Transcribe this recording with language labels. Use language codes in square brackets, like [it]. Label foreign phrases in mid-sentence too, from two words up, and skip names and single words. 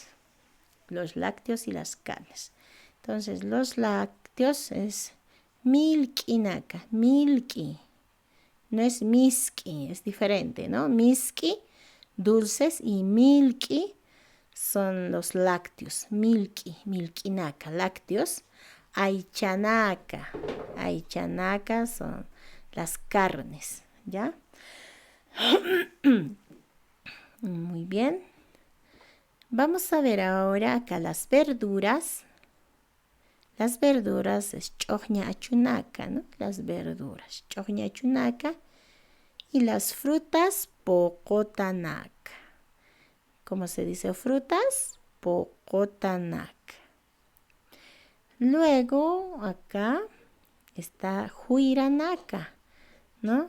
[es] Los lácteos y las carnes. Entonces, los lácteos es [ay] milkinaka, milki. [es] No es miski, es diferente, ¿no? Miski, dulces, y milki son los lácteos. [ay] Milki, milkinaka, lácteos. Aychanaka, aychanaka [es] son las carnes, ¿ya? Muy bien. Vamos a ver ahora acá las verduras. Las verduras es [ay] choña achunaka, [es] ¿no? Las verduras, [ay] choña achunaka. [es] Y las frutas, pocotanaka. ¿Cómo se dice frutas? Pocotanaka. Luego acá está huiranaka, ¿no?